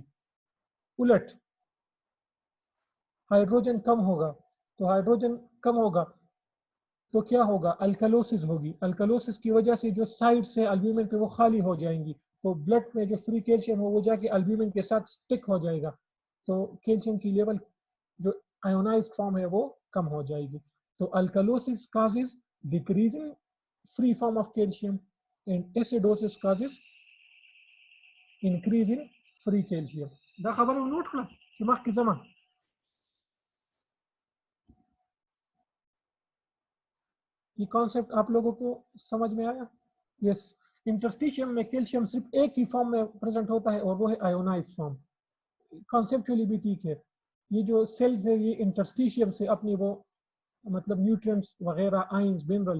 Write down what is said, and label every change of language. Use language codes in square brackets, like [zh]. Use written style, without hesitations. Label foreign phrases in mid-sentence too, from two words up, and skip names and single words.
[ur] الٹ ہائیڈروجن کم ہوگا تو ہائیڈروجن کم ہوگا تو کیا ہوگا? الکلوسس ہوگی. الکلوسس کی وجہ سے جو سائیڈ سے البیومن کے وہ خالی ہو جائیں گی، تو بلڈ میں جو [en] free calcium [ur] ہو وہ جا کے البیومن کے ساتھ سٹک ہو جائے گا. تو کیلشیم کی لیول جو [en] ionized form [ur] ہے وہ کم ہو جائے گی. [en] तो अल्कलोसिस causes decrease in free form of calcium and acidosis causes increase in free calcium. [ps] دا خبره نوٹ کړه چې مخکې زما [ur] یہ کانسیپٹ آپ لوگوں کو سمجھ میں آیا؟ یس. انٹرسٹیشیم میں کیلشیم صرف ایک ہی فارم میں پریزنٹ ہوتا ہے اور وہ ہے [en] ionized form. [ur] کانسیپچوئلی بھی ٹھیک ہے. یہ جو سیلز ہے یہ انٹرسٹیشیم سے اپنی وہ مطلب نیوٹریئنٹس وغیرہ [en] ions minerals [ur] لیتے ہیں.